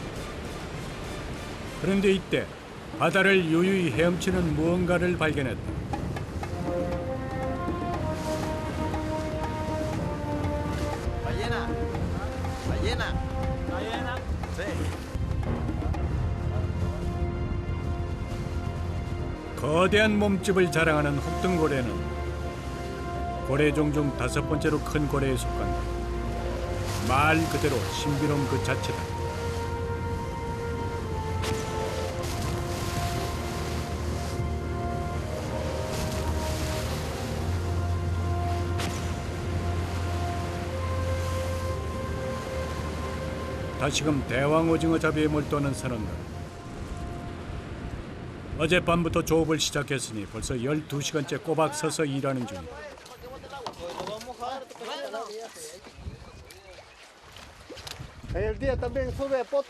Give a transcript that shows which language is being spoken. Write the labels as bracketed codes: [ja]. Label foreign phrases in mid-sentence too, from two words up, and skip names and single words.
[ko] 그런데 이때 바다를 유유히 헤엄치는 무언가를 발견했다. [es] Ballena. Ballena. Ballena. Sí. [ko] 거대한 몸집을 자랑하는 혹등고래는 고래종 중 5번째로 큰 고래에 속한다. 말 그대로 신비로움 그 자체다. 다시금 대왕 오징어 잡이에 몰두하는 선원들. 어젯밤부터 조업을 시작했으니 벌써 12시간째 꼬박 서서 일하는 중이다. [es] En el día también sube pota.